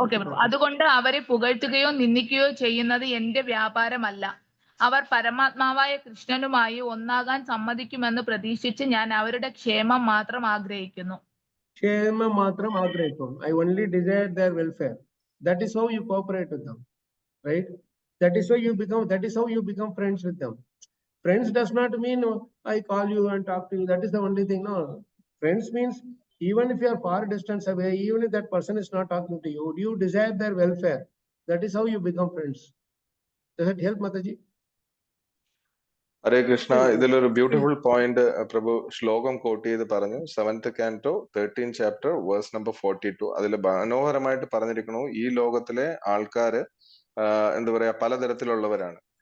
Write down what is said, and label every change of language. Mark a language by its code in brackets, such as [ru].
[ml] Okay, അതുകൊണ്ട് അവരെ പുകഴ്ത്തുകയോ നിന്ദിക്കുകയോ ചെയ്യുന്നത് എന്റെ വ്യാപാരമല്ല. അവർ പരമാത്മാവായ കൃഷ്ണനുമായി ഒന്നാകാൻ സമ്മതിക്കുമെന്ന് പ്രതീക്ഷിച്ച് ഞാൻ അവരുടെ ക്ഷേമം മാത്രം ആഗ്രഹിക്കുന്നു. ക്ഷേമം മാത്രം ആഗ്രഹിക്കുന്നു. [en] I only desire their welfare. That is how you cooperate with them, right? That is how you become friends with them. Friends does not mean I call you and talk to you. That is the only thing. No, friends means even if you are far distance away, even if that person is not talking to you, you desire their welfare. That is how you become friends. Does it help, Mataji? [ml] ഹരേ കൃഷ്ണ, ഇതിലൊരു beautiful point പ്രഭു ശ്ലോകം coat ചെയ്ത് പറഞ്ഞു. [en] 7th canto 13th chapter verse number 42. [ml] അതിൽ മനോഹരമായിട്ട് പറഞ്ഞിരിക്കണു, ഈ ലോകത്തിലെ ആൾക്കാര് എന്താ പറയാ പലതരത്തിലുള്ളവരാണ്.